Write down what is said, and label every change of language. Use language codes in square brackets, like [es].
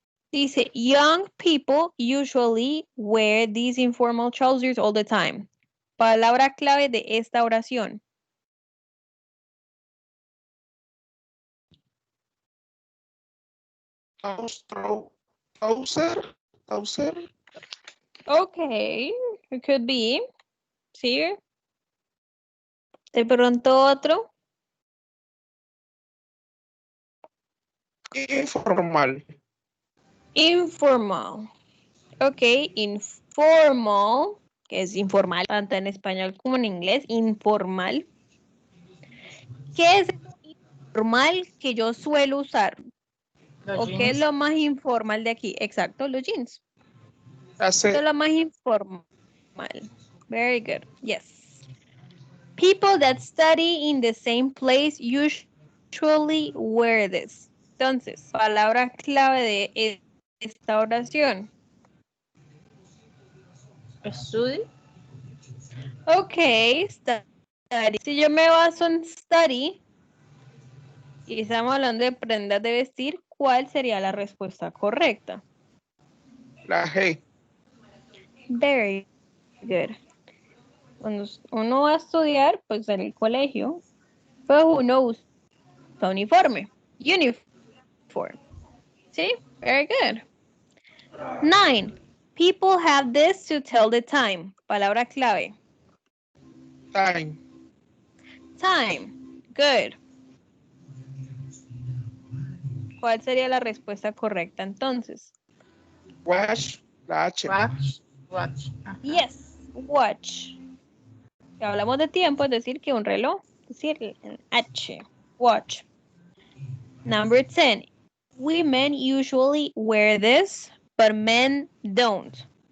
[en] Dice, young people usually wear these informal trousers all the time. [es] Palabra clave de esta oración. [en] Trouser. Ok, it could be. Sí. [es] De pronto otro. Informal. Informal. Ok, informal, que es informal, tanto en español como en inglés. Informal. ¿Qué es informal que yo suelo usar? Los ¿O qué es jeans. lo más informal de aquí? Exacto, los jeans. Esto Hace es lo más informal. [en] Very good. Yes. People that study in the same place usually wear this. [es] Entonces, palabra clave de esta oración. [en] Study. Ok, study. [es] Si yo me baso en study y estamos hablando de prendas de vestir, ¿cuál sería la respuesta correcta? la G. [en] Very good. [es] Cuando uno va a estudiar, pues en el colegio, pues uno usa uniforme. Uniform. [en] ¿Sí? Very good. 9. People have this to tell the time. [es] Palabra clave. [en] Time. Time. Good. [es] ¿Cuál sería la respuesta correcta entonces? Watch. La H. [en] Watch. Watch. Ajá. Yes. Watch. [es] Si hablamos de tiempo, es decir, que un reloj. Es decir, el H. [en] Watch. Number 10. Women usually wear this, but men don't.